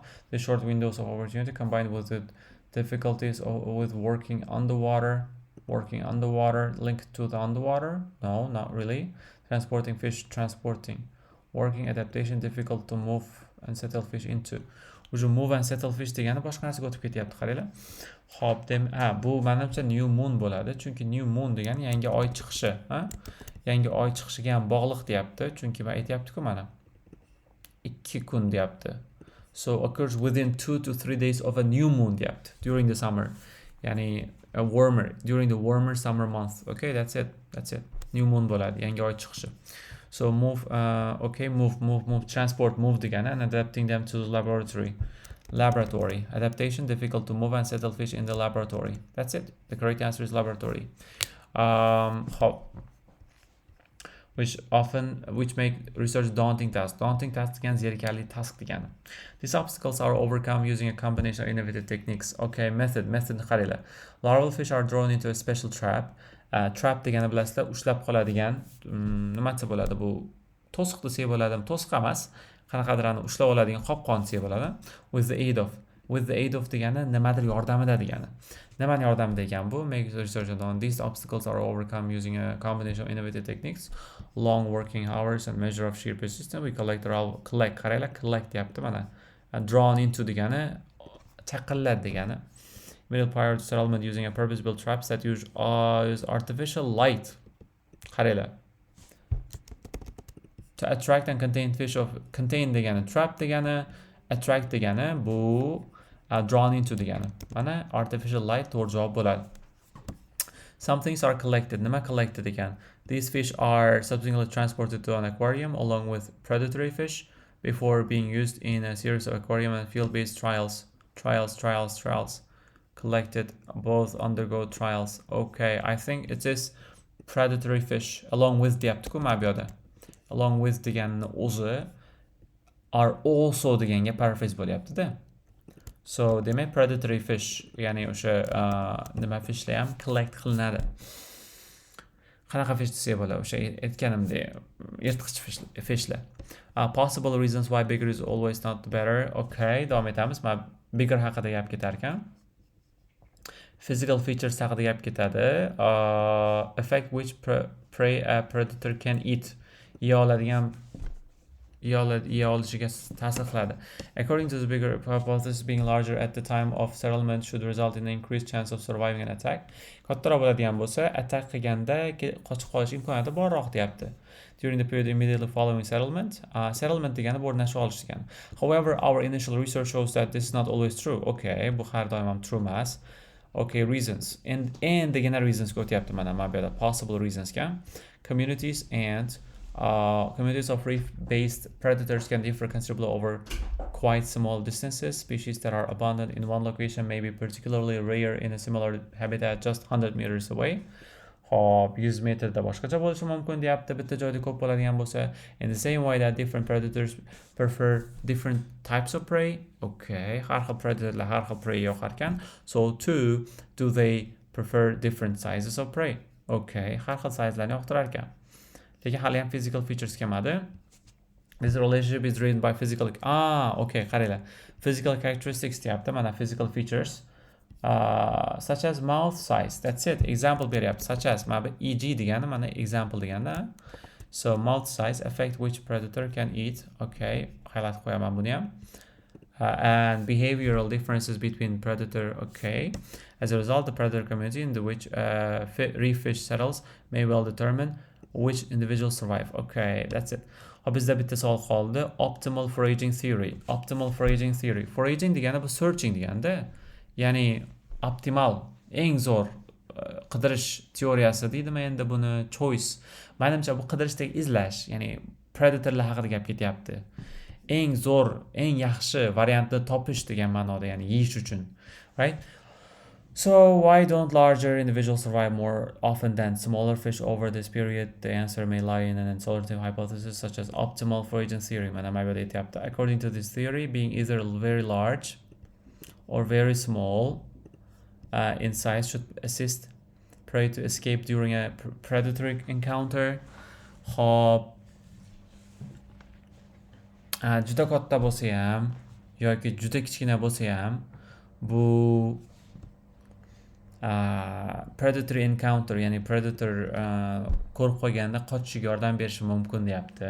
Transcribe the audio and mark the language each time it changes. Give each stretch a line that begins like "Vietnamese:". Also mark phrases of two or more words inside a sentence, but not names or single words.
English: The short windows of opportunity combined with the difficulties with working underwater, linked to the underwater? No, not really. Transporting fish, working adaptation, difficult to move and settle fish into.
Uzbek: O'sha
English: move and settle fish
Uzbek: degani boshqa narsaga o'tib ketyapti, qaranglar. Hop, bu menimcha
English: new moon
Uzbek: bo'ladi, chunki
English: new moon
Uzbek: degani yangi oy chiqishi, Yangi oy chiqishiga ham bog'liq deyapti, chunki men aytayapti-ku mana. 2 kun deyapti.
English: So occurs within 2 to 3 days of a new moon deyapti during the summer. Ya'ni during the warmer summer month. Okay, that's it. New moon
Uzbek: bo'ladi, yangi oy chiqishi.
English: So move, move, transport, move degani and adapting them to the laboratory. Adaptation, difficult to move and settle fish in the laboratory. That's it. The correct answer is laboratory.
Uzbek: Hop.
English: Which make research daunting task. Daunting task
Uzbek: degani zerikarli task degani.
English: These obstacles are overcome using a combination of innovative techniques.
Uzbek: Okay, methodni qaranglar.
English: Larval fish are drawn into a special trap.
Uzbek: Trap degani bilasizlar, ushlab qoladigan, nima desa bo'ladi bu? To'siq desak bo'ladimi? To'siq emas, qanaqadir ushlab oladigan qopqon desak bo'ladi.
English: With the aid of
Uzbek: degani nimadir yordamida degani. Nimani yordamida ekan bu?
English: Make research on these obstacles are overcome using a combination of innovative techniques, long working hours and measure of sheer persistence. We collect
Uzbek: qaranglar, collect deyapti mana.
English: Drawn into
Uzbek: degani chaqillad degani.
English: Middle prior to settlement using a purpose-built traps that use artificial light. Qaranglar. To attract and contain fish of contain degani trap degani, attract degani bu drawn into degani.
Uzbek: Mana
English: artificial light
Uzbek: to'g'ri javob bo'ladi.
English: Some things are collected.
Uzbek: Nima collected ekan?
English: These fish are subsequently transported to an aquarium along with predatory fish before being used in a series of aquarium and field-based trials. Trials. Collected, both undergo trials. Okay, I think it is predatory fish along with
Uzbek: deyapti-ku mana bu yerda.
English: Along with
Uzbek: deganni o'zi
English: are also
Uzbek: deganga paraphrase bo'lyapti-da. So demak
English: predatory fish,
Uzbek: ya'ni o'sha nima fishlar ham collect qilinadi. Qanaqa fish desak bo'ladi? O'sha aytganimdek yirtqich fishlar.
English: Possible reasons why bigger is always not better.
Uzbek: Okay, davom etamiz. Mana bigger haqida gap ketar ekan.
English: Physical features
Uzbek: haqida gap ketadi.
English: Effect which prey a predator can eat.
Uzbek: Yeya olishiga ta'sir qiladi.
English: According to the bigger hypothesis, being larger at the time of settlement should result in an increased chance of surviving an attack.
Uzbek: Kattaroq bo'ladigan bo'lsa, attack qilganda qochib qolish imkoniyati borroq deyapti.
English: During the period immediately following settlement, settlement degani
Uzbek: o'rnashib olish degani.
English: However, our initial research shows that this is not always true.
Uzbek: Okay, bu har doim ham true emas. Okay, reasons. And degana reasons ga o'tyapti mana bu yerda
English: possible reasons
Uzbek: ga.
English: Communities of reef-based predators can differ considerably over quite small distances. Species that are abundant in one location may be particularly rare in a similar habitat just 100 meters away.
Uzbek: Hop, 100 metrda boshqacha bo'lishi mumkin deyapti, bitta joyda ko'p bo'ladigan bo'lsa.
English: In the same way that different predators prefer different types of prey.
Uzbek: Okay, har xil predatorlar har xil prey yoqar ekan.
English: So too, do they prefer different sizes of prey?
Uzbek: Okay, har xil sizelarni yoqtirar ekan. Lekin hali ham
English: physical features
Uzbek: kelmadi.
English: This relationship is driven by physical.
Uzbek: Okay, qaranglar.
English: Physical characteristics
Uzbek: deyapti.
English: Mana physical features. Such as mouth size. That's it. Example beryapti. Such as
Uzbek: mana EG degani mana example degani.
English: So mouth size affect which predator can eat.
Uzbek: Okay, highlight qo'yaman buni ham.
English: And behavioral differences between predator. Okay. As a result, the predator community in which reef fish settles may well determine which individuals survive. Okay, that's it.
Uzbek: Bizda bitta savol qoldi.
English: Optimal foraging theory.
Uzbek: Foraging degani bu searching deganda. Ya'ni optimal, eng zo'r qidirish teoriyasi deydimi endi buni choice. Menimcha bu qidirishdagi izlash, ya'ni predatorlar haqida gap ketyapti. Eng zo'r, eng yaxshi variantni topish degan ma'noda, ya'ni yeyish uchun.
English: Right? So why don't larger individuals survive more often than smaller fish over this period? The answer may lie in an alternative hypothesis such as optimal foraging theory. According to this theory, being either very large or very small in size should assist prey to escape during a predatory encounter.
Uzbek: Hop. Juda katta bo'lsa ham yoki juda kichkina bo'lsa ham bu
English: predatory encounter,
Uzbek: ya'ni predator ko'rib qolganda qochishiga yordam berishi mumkin deyapti.